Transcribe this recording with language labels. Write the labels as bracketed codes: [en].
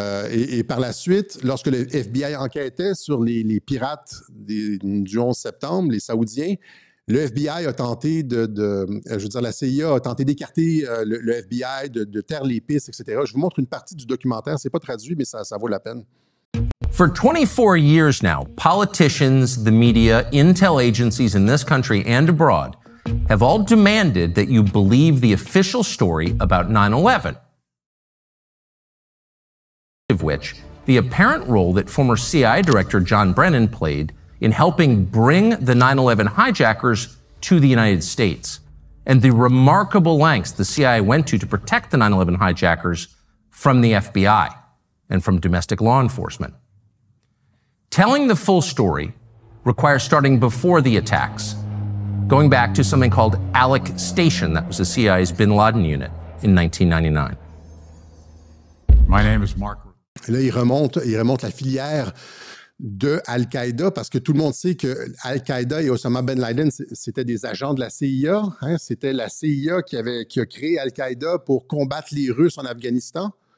[fr] Et par la suite, lorsque le FBI enquêtait sur les pirates du 11 septembre, les Saoudiens, le FBI a tenté la CIA a tenté d'écarter le FBI, de taire les pistes, etc. Je vous montre une partie du documentaire. C'est pas traduit, mais ça vaut la peine. [en] For 24 years now, politicians, the media, intel agencies in this country and abroad have all demanded that you believe the official story about 9/11, of which the apparent role that former CIA Director John Brennan played in helping bring the 9/11 hijackers to the United States, and the remarkable lengths the CIA went to protect the 9/11 hijackers from the FBI and from domestic law enforcement. Telling the full story requires starting before the attacks, going back to something called Alec Station, that was the CIA's bin Laden unit in 1999. My name is Mark. [fr] Et là, il remonte la filière de Al-Qaïda, parce que tout le monde sait que Al-Qaïda et Osama Ben Laden, c'était des agents de la CIA. Hein? C'était la CIA qui a créé Al-Qaïda pour combattre les Russes en Afghanistan.